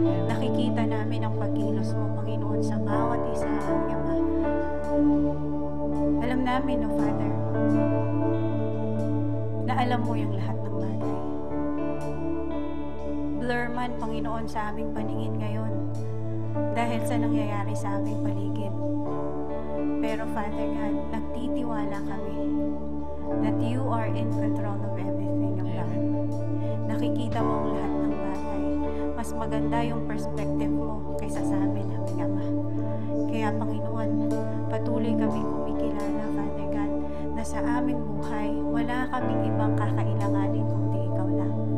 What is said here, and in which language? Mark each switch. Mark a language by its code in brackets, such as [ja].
[tl] Nakikita namin ang pagkilos mo, Panginoon, sa bawat isa, aming Ama. Alam namin, O Father, na alam mo yung lahat ng bagay. Blur man, Panginoon, sa aming paningin ngayon dahil sa nangyayari sa aming paligid. Pero Father God, nagtitiwala kami [en] that you are in control of everything, O God. [tl] Nakikita mo ang lahat ng bagay. Mas maganda yung perspective mo kaysa sa amin, aming Ama. Kaya, Panginoon, patuloy kami kumikilala, Father God, na sa aming buhay, wala kaming ibang kakailanganin kundi ikaw lang.